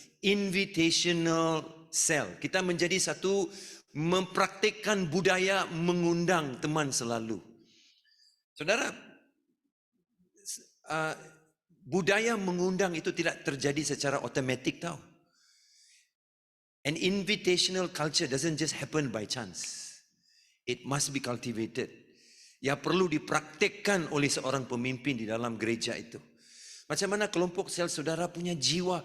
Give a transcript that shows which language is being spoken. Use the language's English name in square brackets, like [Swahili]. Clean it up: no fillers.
[English] Invitational cell. [Malay] Kita menjadi satu mempraktikkan budaya mengundang teman selalu. Saudara, budaya mengundang itu tidak terjadi secara otomatik tau. [English] An invitational culture doesn't just happen by chance. It must be cultivated. [Malay] Ya perlu dipraktikkan oleh seorang pemimpin di dalam gereja itu. Macam mana kelompok sel saudara punya jiwa.